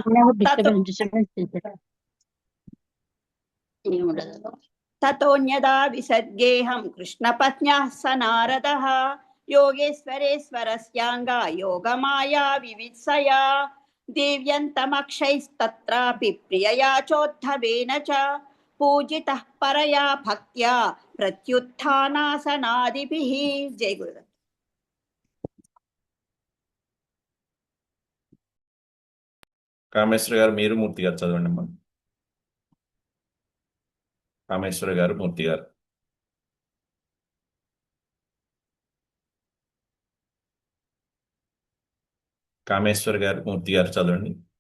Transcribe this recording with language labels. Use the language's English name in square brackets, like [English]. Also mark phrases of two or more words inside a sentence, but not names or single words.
[Sanskrit] ततोऽन्यदा विसद्गेऽहं कृष्णपत्न्याः स नारदः योगेश्वरेश्वरस्याङ्गा योगमाया विवित्सया देव्यन्तमक्षैस्तत्रापि प्रियया चोद्धवेन च पूजितः परया भक्त्या प्रत्युत्थानासनादिभिः जय गुरुदेव [Telugu] కామేశ్వర గారు మీరు మూర్తి గారు చదవండి అమ్మా. కామేశ్వర గారు మూర్తి గారు. కామేశ్వర గారు మూర్తి గారు చదవండి.